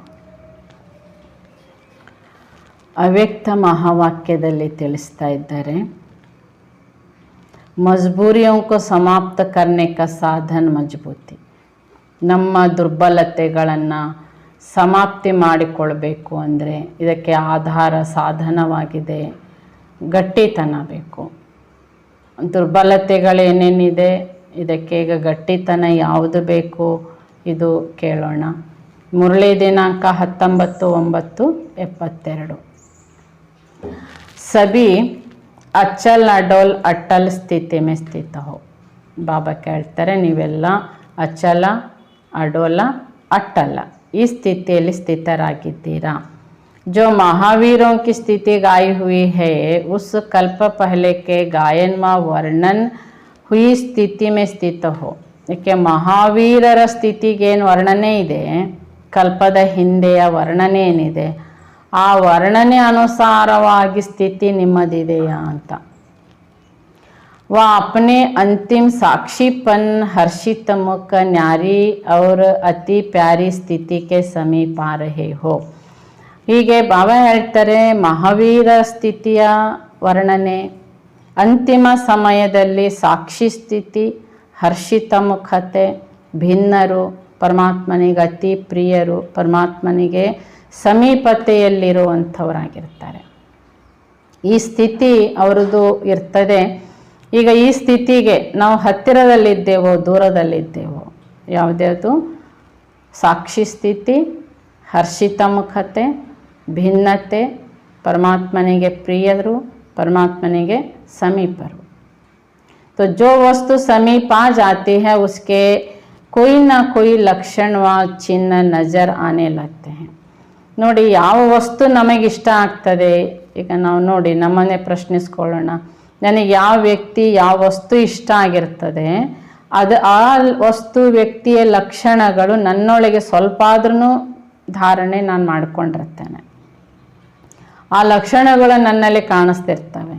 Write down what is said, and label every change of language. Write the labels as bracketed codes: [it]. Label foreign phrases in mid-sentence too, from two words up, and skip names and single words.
[kn] ಅವ್ಯಕ್ತ ಮಹಾವಾಕ್ಯದಲ್ಲಿ ತಿಳಿಸ್ತಾ ಇದ್ದಾರೆ, [hi] मजबूरियों को समाप्त करने का साधन मजबूती। [kn] ನಮ್ಮ ದುರ್ಬಲತೆಗಳನ್ನು ಸಮಾಪ್ತಿ ಮಾಡಿಕೊಳ್ಬೇಕು ಅಂದರೆ ಇದಕ್ಕೆ ಆಧಾರ ಸಾಧನವಾಗಿದೆ ಗಟ್ಟಿತನ ಬೇಕು। ದುರ್ಬಲತೆಗಳೇನೇನಿದೆ, ಇದಕ್ಕೆ ಈಗ ಗಟ್ಟಿತನ ಯಾವುದು ಬೇಕು ಇದು ಕೇಳೋಣ। ಮುರಳಿ ದಿನಾಂಕ 19/9/72। [hi] सभी अचल अडोल अटल स्थिति में स्थित हो। बाबा कहते [kn] ನೀವೆಲ್ಲ ಅಚಲ ಅಡೋಲ ಅಟಲ ಈ ಸ್ಥಿತಿಯಲ್ಲಿ ಸ್ಥಿತರಾಗಿದ್ದೀರಾ। [hi] जो महावीरों की स्थिति गाई हुई है उस कल्प पहले के गायन व वर्णन हुई स्थिति में स्थित हो। [kn] ಏಕೆ ಮಹಾವೀರರ ಸ್ಥಿತಿಗೇನು ವರ್ಣನೆ ಇದೆ, ಕಲ್ಪದ ಹಿಂದೆಯ ವರ್ಣನೆ ಏನಿದೆ ಆ ವರ್ಣನೆ ಅನುಸಾರವಾಗಿ ಸ್ಥಿತಿ ನಿಮ್ಮದಿದೆಯಾ ಅಂತ। [hi] वह अपने अंतिम साक्षीपन हर्षित मुख न्यारी और अति प्यारी स्थिति के समीप आ रहे हो। [kn] ಹೀಗೆ ಬಾಬಾ ಹೇಳ್ತಾರೆ, ಮಹಾವೀರ ಸ್ಥಿತಿಯ ವರ್ಣನೆ, ಅಂತಿಮ ಸಮಯದಲ್ಲಿ ಸಾಕ್ಷಿ ಸ್ಥಿತಿ, ಹರ್ಷಿತ ಮುಖತೆ, ಭಿನ್ನರು, ಪರಮಾತ್ಮನಿಗೆ ಅತಿ ಪ್ರಿಯರು, ಪರಮಾತ್ಮನಿಗೆ ಸಮೀಪತೆಯಲ್ಲಿರುವಂಥವರಾಗಿರ್ತಾರೆ। ಈ ಸ್ಥಿತಿ ಅವರದು ಇರ್ತದೆ। ಈಗ ಈ ಸ್ಥಿತಿಗೆ ನಾವು ಹತ್ತಿರದಲ್ಲಿದ್ದೇವೋ ದೂರದಲ್ಲಿದ್ದೇವೋ, ಯಾವುದ್ಯಾವುದು ಸಾಕ್ಷಿ ಸ್ಥಿತಿ, ಹರ್ಷಿತ ಮುಖತೆ, ಭಿನ್ನತೆ, ಪರಮಾತ್ಮನಿಗೆ ಪ್ರಿಯರು, ಪರಮಾತ್ಮನಿಗೆ ಸಮೀಪರು। [hi] तो जो वस्तु समीप आ जाती है उसके कोई ना कोई लक्षण व चिन्ह नजर आने लगते हैं। [kn] ನೋಡಿ ಯಾವ ವಸ್ತು ನಮಗಿಷ್ಟ ಆಗ್ತದೆ, ಈಗ ನಾವು ನೋಡಿ ನಮ್ಮನ್ನೇ ಪ್ರಶ್ನಿಸ್ಕೊಳ್ಳೋಣ, ನನಗೆ ಯಾವ ವ್ಯಕ್ತಿ ಯಾವ ವಸ್ತು ಇಷ್ಟ ಆಗಿರ್ತದೆ, ಅದು ಆ ವಸ್ತು ವ್ಯಕ್ತಿಯ ಲಕ್ಷಣಗಳು ನನ್ನೊಳಗೆ ಸ್ವಲ್ಪ ಆದ್ರೂ ಧಾರಣೆ ನಾನು ಮಾಡ್ಕೊಂಡಿರ್ತೇನೆ, ಆ ಲಕ್ಷಣಗಳು ನನ್ನಲ್ಲಿ ಕಾಣಿಸ್ತಿರ್ತವೆ।